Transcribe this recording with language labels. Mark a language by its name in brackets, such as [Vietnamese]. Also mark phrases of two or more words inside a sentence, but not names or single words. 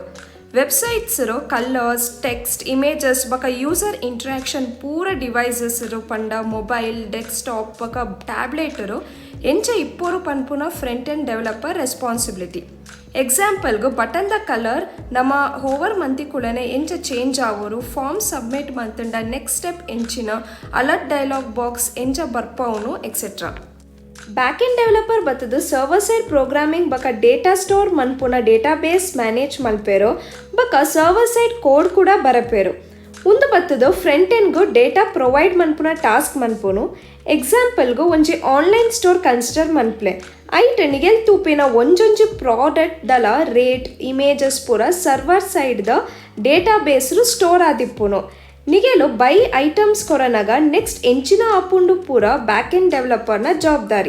[Tulu] ವೆಬ್ಸೈಟ್ಸ್ರು [English] colors, text, images [Tulu] ಬಕ [English] user interaction [Tulu] ಪೂರ ಡಿವೈಸಸ್ರು ಪಂಡ [English] mobile, desktop [Tulu] ಬಕ ಟ್ಯಾಬ್ಲೆಟರು ಎಂಚ ಇಪ್ಪೋರು ಪನ್ಪುನ [English] front end developer responsibility. [Tulu] ಎಕ್ಸಾಂಪಲ್ಗು ಬಟನ್ದ ಕಲರ್ ನಮ್ಮ ಹೋವರ್ ಮಂತಿ ಕೂಡನೆ ಎಂಚ ಚೇಂಜ್ ಆಗೋರು, [English] form submit [Tulu] ಮಂತಂಡ [English] next step [Tulu] ಎಂಚಿನ [English] alert dialog box [Tulu] ಎಂಚ ಬರ್ಪವನು ಎಕ್ಸೆಟ್ರಾ. [English] back end developer [Tulu] ಬತ್ತದು [English] server side programming [Tulu] ಬಕ [English] data store [Tulu] ಮನ್ಪುನ [English] database manage [Tulu] ಮಲ್ಪೇರು ಬಕ [English] server side code [Tulu] ಕೂಡ ಬರಪೇರು. ಒಂದು ಬತ್ತದು ಫ್ರಂಟ್ ಎಂಡ್ಗೂ [English] data provide [Tulu] ಮನ್ಪುನ ಟಾಸ್ಕ್ ಮನ್ಪುನು. ಎಕ್ಸಾಂಪಲ್ಗು ಒಂಜಿ [English] online store consider [Tulu] ಮನ್ಪ್ಲೆ ಐಟ್ ನಿಗೆಲ್ ತೂಪಿನ ಒಂಜೊಂಜಿ ಪ್ರಾಡಕ್ಟ್ ದಲ ರೇಟ್, ಇಮೇಜಸ್ ಪೂರ ಸರ್ವರ್ ಸೈಡ್ದ ಡೇಟಾಬೇಸ್ರು ಸ್ಟೋರ್ ಆದಿಪ್ಪುನು. ನಿಗೆಲು [English] buy items [Tulu] ಕೊರನಗ ನೆಕ್ಸ್ಟ್ ಎಂಚಿನ ಆಪುಂಡು ಪೂರ [English] back end [Tulu] ಡೆವಲಪರ್ನ ಜವಾಬ್ದಾರಿ.